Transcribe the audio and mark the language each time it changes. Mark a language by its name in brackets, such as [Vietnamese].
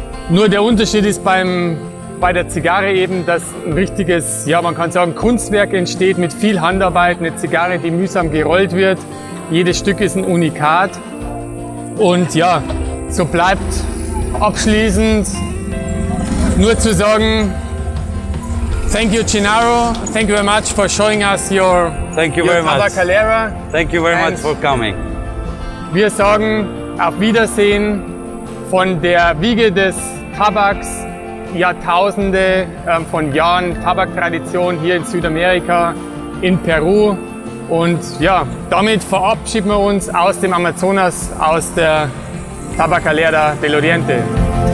[German] Nur der Unterschied ist bei der Zigarre eben, dass ein richtiges, ja, man kann sagen, Kunstwerk entsteht mit viel Handarbeit, eine Zigarre, die mühsam gerollt wird. Jedes Stück ist ein Unikat. Und ja, so bleibt abschließend nur zu sagen, [English] thank you, [German] Chinaro. [English] Thank you very much for showing us your Tabacalera. Thank you very much for coming. [German] Wir sagen auf Wiedersehen von der Wiege des Tabaks, Jahrtausende von Jahren Tabaktradition hier in Südamerika, in Peru. Und ja, damit verabschieden wir uns aus dem Amazonas, aus der Tabacalera del Oriente.